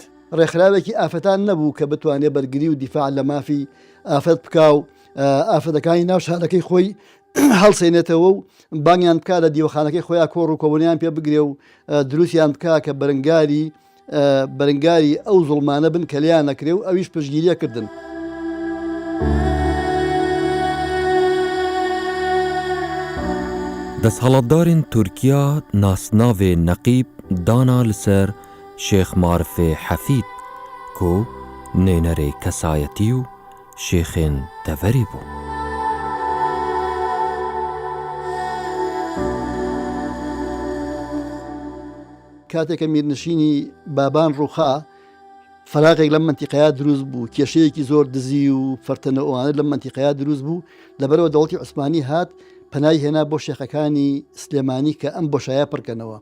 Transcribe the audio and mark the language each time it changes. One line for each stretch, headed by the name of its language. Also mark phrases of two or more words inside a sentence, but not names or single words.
Central Kurdish: ڕێکخراوێکی ئافرەتان نەبوو کە بتوانێت بەرگری و دیفاع لە مافی ئافرەت بکا و ئافرەتەکانی ناو شارەکەی خۆی هەڵسێنێتەوە و بانگیان بکات لە دیوەخانەکەی خۆیان کۆڕ و کۆبوونیان پێ بگرێ و دروستیان بکا کە بەرەنگاری ئەو زوڵمانە بن کە لیان نەکرێ و ئەویش پشتگیریە کردن.
Kurdish: دەسەڵاتدارên تورکیا ناسناوê نەقیب دانا لەسەر شێخ مارفê حەفید ku nênerê kesayetî û şêxên deverî bû.
Central Kurdish: کاتێکە میرنشینی بابان ڕووخا فراغێک لەم منتیقەیە دروست بوو، کێشەیەکی زۆر دزی و فەرتەنە ئەوانە لەم منتیقەیە دروست بوو، لەبەرەوە دەوڵەتی عوسمانی هات پەنای هێنا بۆ شێخەکانی سلێمانی کە ئەم بۆشایە پڕکەنەوە.